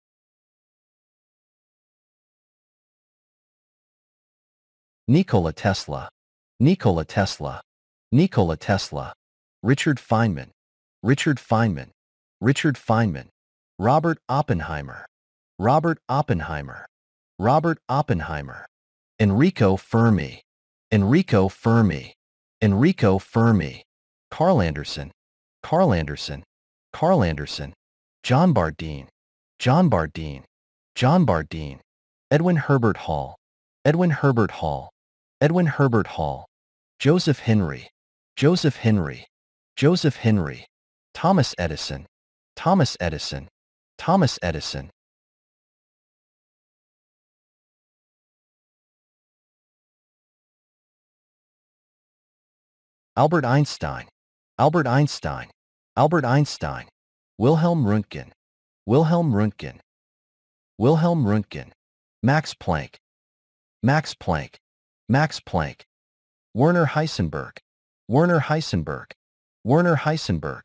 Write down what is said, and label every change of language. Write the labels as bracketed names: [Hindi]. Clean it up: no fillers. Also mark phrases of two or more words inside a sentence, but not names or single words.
[English] Nikola Tesla, Nikola Tesla, Nikola Tesla. Richard Feynman, Richard Feynman, Richard Feynman. Robert Oppenheimer, Robert Oppenheimer, Robert Oppenheimer. Enrico Fermi, Enrico Fermi, Enrico Fermi. Carl Anderson, Carl Anderson, Carl Anderson. John Bardeen, John Bardeen, John Bardeen. Edwin Herbert Hall, Edwin Herbert Hall, Edwin Herbert Hall. Joseph Henry, Joseph Henry, Joseph Henry. Thomas Edison, Thomas Edison, Thomas Edison. Albert Einstein, Albert Einstein, Albert Einstein. Wilhelm Röntgen, Wilhelm Röntgen, Wilhelm Röntgen. Max Planck, Max Planck, Max Planck. Werner Heisenberg, Werner Heisenberg, Werner Heisenberg.